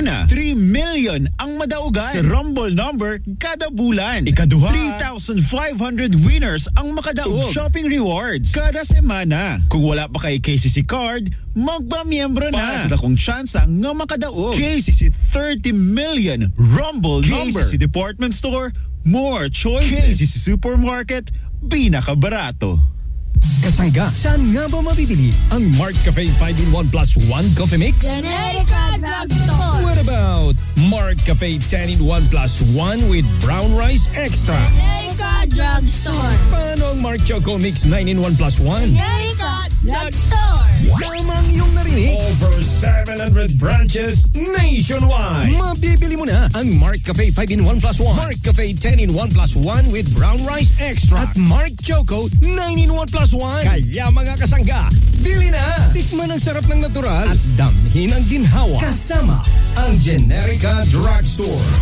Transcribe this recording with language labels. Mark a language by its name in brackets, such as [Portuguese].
[Cebuano] Una, 3 million ang madaugan sa Rumble number kada bulan. Ikaduha, 3,500 winners ang makadaog. Shopping rewards kada semana. Kung wala pa kay KCC card, magpa-miyembro na. Para sa dakong tsansa nga makadaog. KCC 30 million Rumble number. [English] KCC Department Store, more choices. [Cebuano] KCC Supermarket, pinakabarato. [Filipino] Kasangga, saan nga ba mabibili ang Mark Cafe 5-in-1 plus 1 coffee mix? Generika Drugstore. [English] What about Mark Cafe 10-in-1 plus 1 with brown rice extra? Generika Drugstore. [Filipino] Paano ang Mark Choco Mix 9-in-1 plus 1? Generika Drugstore. Tamang iyong narinig. [English] Over 700 branches nationwide. [Filipino] Mabibili mo na ang Mark Cafe 5-in-1 plus 1. Mark Cafe 10-in-1 plus 1 with brown rice extra. At Mark Choco 9-in-1 plus 1. Kaya mga kasangga, bili na! Tikman ang sarap ng natural at damhin ang ginhawa. Kasama ang Generica Drugstore.